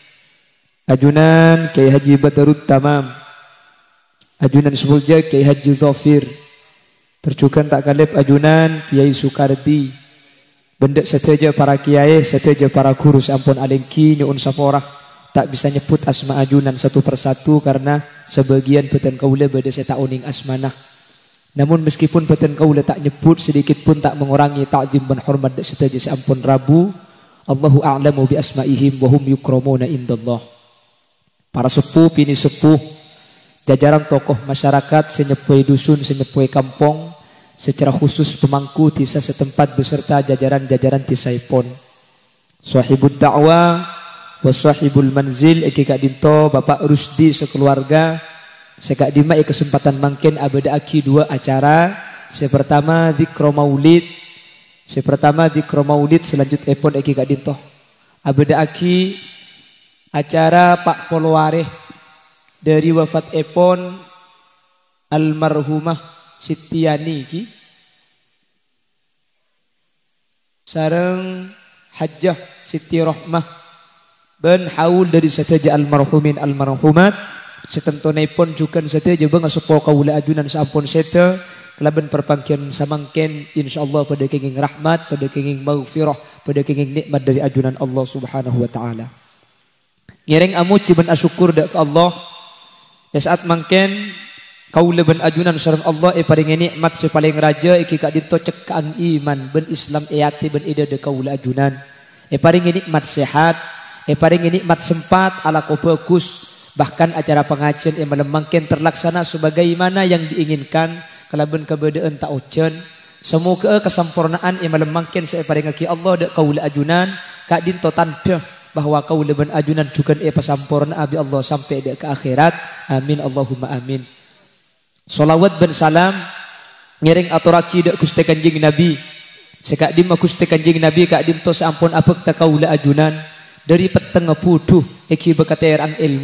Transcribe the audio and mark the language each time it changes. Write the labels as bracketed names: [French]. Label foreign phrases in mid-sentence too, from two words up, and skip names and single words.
[Madurese] ajunan Kiai Haji Badarut Tamam, ajunan Sufolja Kiai Haji Zafir, terjukan tak kalip ajunan Kiai Sukardi, benda seteja para kiai, seteja para guru sampun alengki nyuun saporah, tak bisa nyebut asma ajunan [Indonesian] satu persatu karena sebagian [Madurese] Batan Kaula bada saya tak uning asmanah. [Indonesian] Namun meskipun Batan Kaula tak nyebut sedikit pun tak mengurangi ta'zim dan hormat seteja seampun Rabu. [Arabic] Allahu a'lamu bi asma'ihim wa hum yukramuna indallah. [Indonesian] Para sepuh, pini sepuh, jajaran tokoh masyarakat, senyepoi dusun, senyepoi kampung, secara khusus pemangku desa setempat beserta jajaran-jajaran tisaipon. [Arabic] Sahibud da'wah wa sahibul manzil [Madurese] Eki Kak Dinto, Bapak Rusdi sekeluarga. Sekak dimai kesempatan mungkin abada aki dua acara. Sepertama Zikro Maulid, selanjutnya epon Eki Kak Dinto. Abada aki acara Pak Polwareh dari wafat epon almarhumah Sitiani ki sareng Hajjah Siti Rohmah ben haul dari seteja almarhumin almarhumat. Setentunipun juga seteja bangga sepo kaula ajunan sampun sete kelaban perpangkian samangken insyaallah pada kenging rahmat, pada kenging maghfirah, pada kenging nikmat dari ajunan Allah Subhanahu wa taala. Ngiring amuji ben asyukur dak ke Allah ya saat mangken Kaula ben ajunan sareng Allah paring nikmat sepaling raja iki kak dinto cekang iman ben Islam ati ben ida de kaula ajunan. Paring nikmat sehat, paring nikmat sempat ala ko bagus. [Indonesian] Bahkan acara pengajian yang melemangkan terlaksana sebagaimana yang diinginkan kalaban kebedaan tak ojen. Semoga kesempurnaan yang melemangkan [Madurese] saya paring aki Allah de kaula ajunan kak dinto [Indonesian] tanda bahwa [Madurese] kaula ben ajunan juga pasampurna abi Allah sampai de ke akhirat. [Arabic] Amin Allahumma amin. [Madurese] Salawat ben salam ngiring aturaki dak Gusti Kanjeng Nabi. Sekak dim Gusti Kanjeng Nabi kak dim to sampun apek ta kaula ajunan dari peteng puduh iki bekaterang ilmu.